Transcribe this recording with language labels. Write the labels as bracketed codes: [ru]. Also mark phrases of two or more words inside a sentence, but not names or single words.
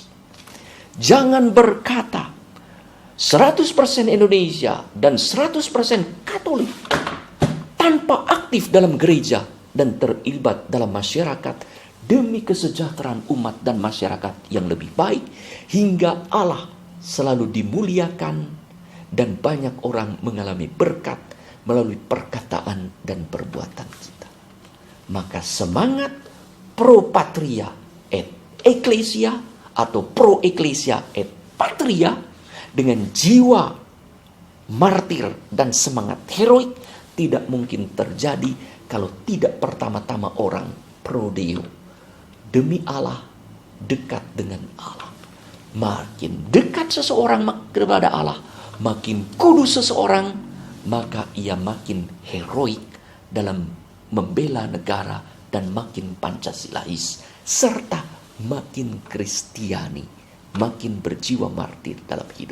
[id] Jangan berkata 100% Indonesia dan 100% Katolik tanpa aktif dalam gereja dan terlibat dalam masyarakat demi kesejahteraan umat dan masyarakat yang lebih baik, hingga Allah selalu dimuliakan dan banyak orang mengalami berkat melalui perkataan dan perbuatan kita. Maka semangat [la] pro patria et ecclesia [id] atau [la] pro ecclesia et patria [id] dengan jiwa martir dan semangat heroik tidak mungkin terjadi kalau tidak pertama-tama orang [la] pro Deo, [id] demi Allah, dekat dengan Allah. Makin dekat seseorang kepada Allah, makin kudus seseorang, maka ia makin heroik dalam membela negara dan makin Pancasilais, serta makin Kristiani, makin berjiwa martir dalam hidup.